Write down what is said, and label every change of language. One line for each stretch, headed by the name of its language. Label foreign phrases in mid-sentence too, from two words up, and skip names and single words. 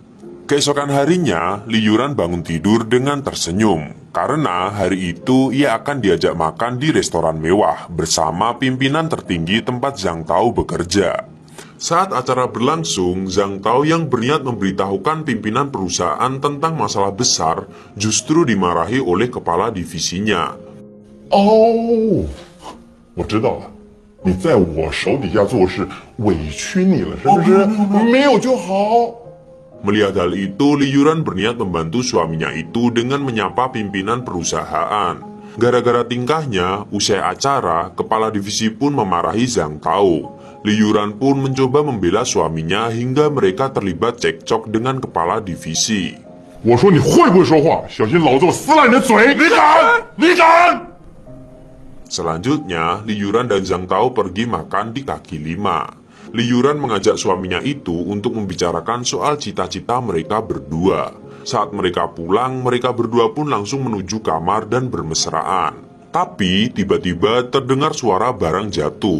Indonesian: Keesokan harinya, Li Yuran bangun tidur dengan tersenyum, karena hari itu ia akan diajak makan di restoran mewah bersama pimpinan tertinggi tempat Zhang Tao bekerja. Saat acara berlangsung, Zhang Tao yang berniat memberitahukan pimpinan perusahaan tentang masalah besar, justru dimarahi oleh kepala divisinya.
Chinese: 哦，我知道了，你在我手底下做事委屈你了，是不是？没有就好。
Indonesian: Melihat hal itu, Li Yuran berniat membantu suaminya itu dengan menyapa pimpinan perusahaan. Gara-gara tingkahnya, usai acara, kepala divisi pun memarahi Zhang Tao. Li Yuran pun mencoba membela suaminya hingga mereka terlibat cekcok dengan kepala divisi.
Chinese: 我说你会不会说话？小心老子我撕烂你的嘴！你敢？你敢？
Indonesian: Selanjutnya, Li Yuran dan Zhang Tao pergi makan di kaki lima. Li Yuran mengajak suaminya itu untuk membicarakan soal cita-cita mereka berdua. Saat mereka pulang, mereka berdua pun langsung menuju kamar dan bermesraan. Tapi tiba-tiba terdengar suara barang jatuh.